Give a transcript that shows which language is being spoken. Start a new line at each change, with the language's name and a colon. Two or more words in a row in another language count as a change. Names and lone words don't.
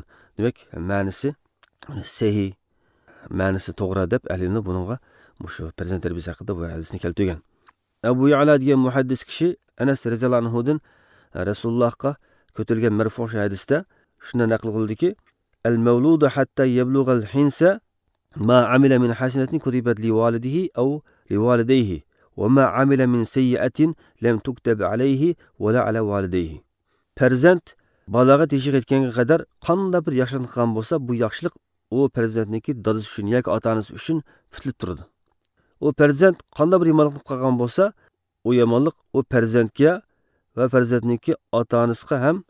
Uzbek: Demak, ma'nosi sahih, ma'nosi to'g'ri deb ahlining buningga shu farzand tarbiyasi haqida bu hadisni keltirgan. Abu Ya'la degan muhaddis kishi Anas
Arabic: رضي الله عنه
Uzbek: Rasulullohga ko'tarilgan marfu hadisda shuna naql qildiki,
Arabic: "المولود حتى يبلغ الحنث ما عمل من حسنة كتبت لوالده أو لوالديه وما عمل من سيئة لم تكتب عليه ولا على والديه."
Uzbek: Farzand balog'at yashiga yetganga qadar qanday bir yaxshilik qilgan bo'lsa, bu yaxshilik o farzandniki dadasi uchun yoki ota-onasi uchun putilib turadi. O farzand qanday bir yomonlik qilgan bo'lsa, o yomonlik o farzandga va farzandniki ota-onasiga ham putilmaydi.